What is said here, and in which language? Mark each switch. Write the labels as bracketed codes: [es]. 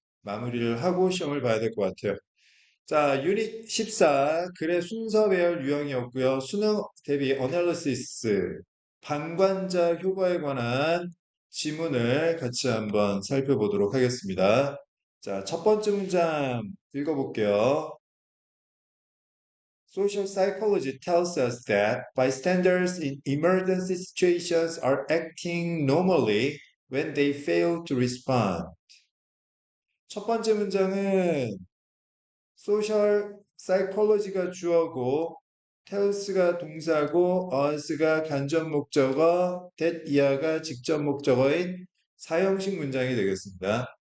[ko] 마무리를 하고 시험을 봐야 될 것 같아요. 자, 유닛 14, 글의 순서 배열 유형이었고요. 수능 대비 어널리시스, 방관자 효과에 관한 지문을 같이 한번 살펴보도록 하겠습니다. 자, 첫 번째 문장 읽어볼게요. [en] Social psychology tells us that bystanders in emergency situations are acting normally when they fail to respond. [ko] 첫 번째 문장은 소셜 사이콜로지가 주어고 tells가 동사고 us가 간접 목적어 that 이하가 직접 목적어인 사형식 문장이 되겠습니다.